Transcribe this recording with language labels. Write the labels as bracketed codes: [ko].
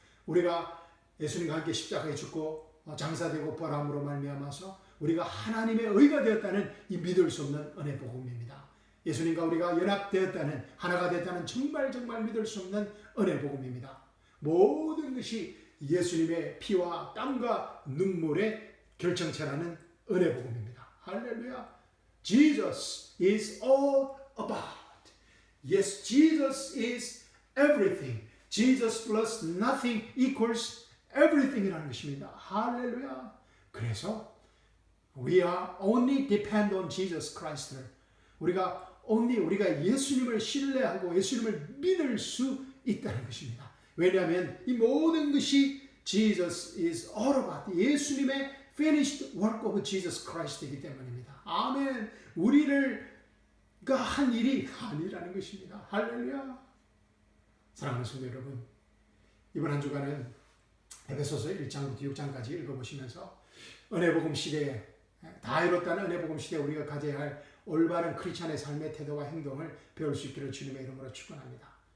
[ko] 우리가 예수님과 함께 십자가에 죽고 장사되고 부활함으로 말미암아서 우리가 하나님의 의가 되었다는 이 믿을 수 없는 은혜 복음입니다. 예수님과 우리가 연합되었다는, 하나가 되었다는 정말 믿을 수 없는 은혜 복음입니다. 모든 것이 예수님의 피와 땀과 눈물의 결정체라는 은혜 복음입니다. 할렐루야. [en] Jesus is all about. Yes, Jesus is everything. Jesus plus nothing equals everything [ko] 이라는 것입니다. 할렐루야. 그래서 [en] we are only depend on Jesus Christ [ko] 를 우리가 예수님을 신뢰하고 예수님을 믿을 수 있다는 것입니다. 왜냐하면 이 모든 것이 [en] Jesus is all about [ko] 예수님의 [en] finished work of Jesus Christ [ko] 이기 때문입니다. 아멘. 우리가 한 일이 아니라는 것입니다. 할렐루야. 사랑하는 성도 여러분, 이번 한 주간은 에베소서 1장부터 6장까지 읽어보시면서 은혜복음 시대에 다 이뤘다는 은혜복음 시대에 우리가 가져야 할 올바른 크리스찬의 삶의 태도와 행동을 배울 수 있기를 주님의 이름으로 축원합니다.